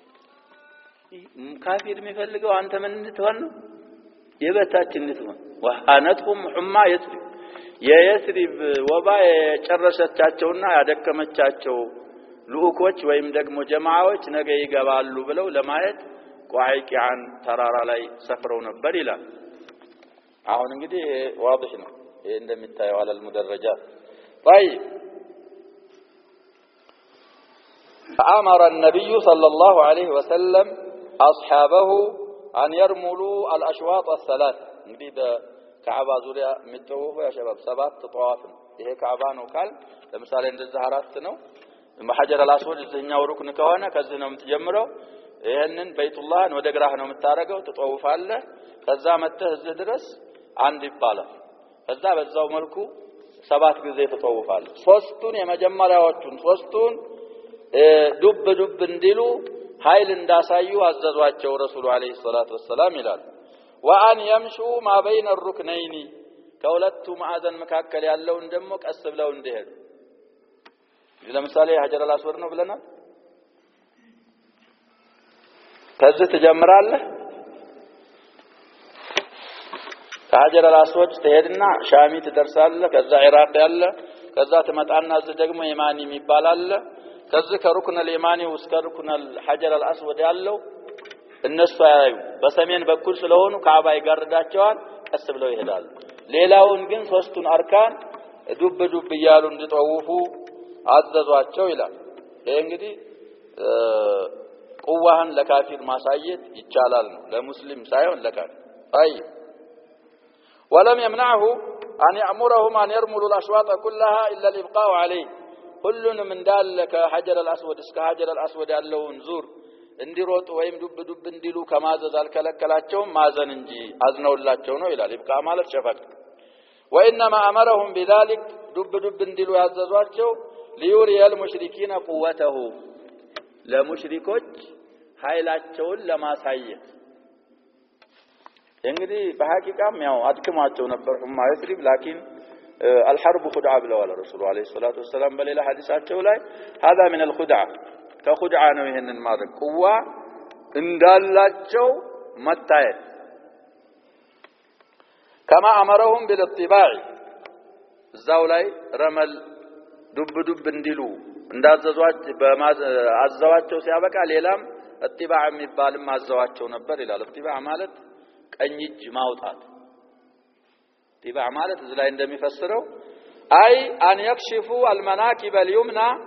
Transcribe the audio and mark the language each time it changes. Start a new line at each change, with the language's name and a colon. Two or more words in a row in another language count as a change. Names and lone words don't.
Amharic: ካፊር የሚፈልገው አንተ ምን እንድትሆን የበታችን እንድትሆን
Arabic: وهنتهم حمى يثرب
Amharic: የየስሪብ ወባ የጨረሰቻቸውና ያደከመቻቸው ልኡኮች ወይም ደግሞ ጀማዓዎች ነገ ይገባሉ ብለው ለማየት ቋይቂያን ተራራ ላይ ሰፍረው ነበር ይላል አሁን እንግዲህ واضح ነው ይሄ እንደሚታየው
Arabic: على المدرجات طيب فأمر النبي صلى الله عليه وسلم أصحابه أن يرملوا الأشواط الثلاث
Amharic: እንግዲህ በካዕባ ዙሪያ የሚጠወፉ ያ ሸባብ ሰባት ጠዋፍ ነው ይሄ ካዕባ ነው ካል ለምሳሌ እንደዛ አራት ነው በሐጀር አልአስወድ እዚህኛው ሩክን ከሆነ ከዚህ ነው የምትጀምረው ይሄንን በይቱላህን ወደ ግራህ ነው የምታረገው ትጠውፋለህ ከዛ መተህ እዚህ ድረስ አንድ ይባላል ከዛ በዛው መልኩ ሰባት ጊዜ ትጠውፋለህ ሶስቱን የመጀመሪያዎቹን ሶስቱን ዱብ ዱብ እንዲሉ ኃይል እንዳሳዩ አዘዟቸው
Arabic: الرسول عليه الصلاة والسلام
Amharic: ይላል
Arabic: وان يمشوا ما بين الركنين
Amharic: ከሁለቱ ማዕዘን መካከል ያለውን ደግሞ ቀስ ብለው እንዲሄዱ ለምሳሌ ሐጀር አልአስወድ ነው ብለናል ከዚህ ትጀምራለህ ከሐጀር አልአስወድ ትሄድና ሻሚ ትደርሳለህ ከዛ ኢራቅ ያለ ከዛ ትመጣና እዚህ ደግሞ የማኒ የሚባል ከዚህ ከሩክን اليماني እስከ ሩክን
Arabic: الحجر الاسود
Amharic: ያለው እነሱ ያዩ በሰሜን በኩል ስለሆኑ ካዕባ ይጋርዳቸዋል ቀስ ብለው ይሄዳሉ ሌላውን ግን ሶስቱን አርካን ዱብ ዱብ ይያሉ እንዲጠውፉ አዘዟቸው ይላል ይሄ እንግዲህ ቁዋህን ለካፊር ማሳየት ይቻላል ነው ለሙስሊም ሳይሆን ለካፊር
Arabic: طيب ولم يمنعه ان يأمرهم ان يرملوا الاشواط كلها الا الابقاء عليه
Amharic: ሁሉንም እንዳለ ከሐጀር አልአስወድ እስከ ሐጀር አልአስወድ ያለውን ዙር እንዲሮጡ ወይም ዱብ ዱብ እንዲሉ ከማዘዝ አልከለከላቸው ማዘን እንጂ አዝነውላቸው ነው ይላል ይብቃ ማለት ሸፈቅ
Arabic: وانما امرهم بذلك
Amharic: ዱብ ዱብ እንዲሉ ያዘዟቸው
Arabic: ليري المشركين قوته
Amharic: ለሙሽሪኮች ኃይላቸውን ለማሳየት እንግዲህ በሐቂቃም ያው አድክማቸው ነበር
Arabic: حمى يثرب
Amharic: ላኪን
Arabic: الحرب خدعه
Amharic: ብለዋል
Arabic: الرسول عليه الصلاة والسلام
Amharic: በሌላ ሐዲሳቸው ላይ
Arabic: هذا من الخدعه
Amharic: ከخدعه ነው ይሄንን ማድረግ ቁዋ እንዳላቸው መታየት
Arabic: كما امرهم بالاطباع
Amharic: እዛው ላይ ረመል ዱብ ዱብ እንዲሉ እንዳዘዟቸው በአዘዋቸው ሲያበቃ ሌላም እጥባዕ የሚባልም አዘዋቸው ነበር ይላል እጥባዕ ማለት ቀኝ እጅ ማውጣት እጥባዕ ማለት እዚህ ላይ እንደሚፈስረው
Arabic: أي أن يكشفوا المناكب اليمنى